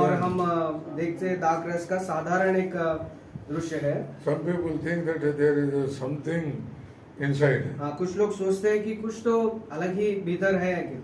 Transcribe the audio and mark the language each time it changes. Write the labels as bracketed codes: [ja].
[hi] और हम देखते हैं दाख रस का साधारण एक दृश्य है। [en] some people think that there is something inside. [hi] कुछ लोग सोचते हैं कि कुछ तो अलग ही भीतर है।